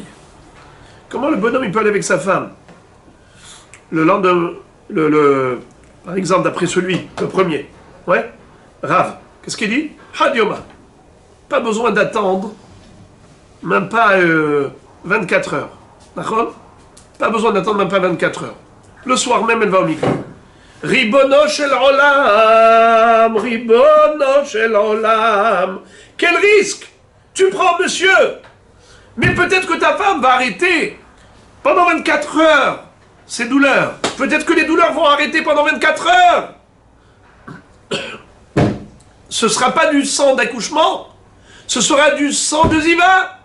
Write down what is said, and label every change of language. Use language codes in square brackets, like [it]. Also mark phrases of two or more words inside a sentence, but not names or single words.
[fr] Comment le bonhomme il peut aller avec sa femme? Le lendemain, par exemple, d'après celui, le premier, ouais, Rav, qu'est-ce qu'il dit? Hadioma. Pas besoin d'attendre, même pas 24 heures. D'accord? Pas besoin d'attendre même pas 24 heures. Le soir même, elle va au mikvé. [he] ריבונו של עולם, ריבונו של עולם. [fr] Quel risque tu prends, monsieur? Mais peut-être que ta femme va arrêter pendant 24 heures ses douleurs. Peut-être que les douleurs vont arrêter pendant 24 heures. Ce ne sera pas du sang d'accouchement, ce sera du sang de ziva.